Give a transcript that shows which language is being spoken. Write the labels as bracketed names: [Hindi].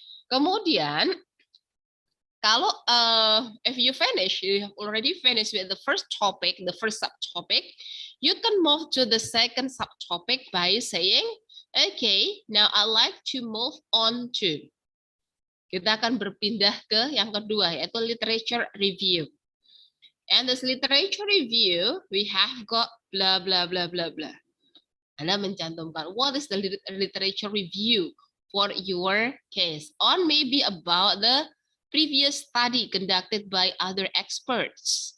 [Indonesian] Kemudian kalau [English] if you have already finished with the first topic, the first subtopic, you can move to the second subtopic by saying, okay, now I'd like to move on to. [Indonesian] Kita akan berpindah ke yang kedua, yaitu literature review. [English] And this literature review, we have got blah, blah, blah, blah, blah. [Indonesian] Anda mencantumkan, [English] what is the literature review for your case? On maybe about the previous study conducted by other experts.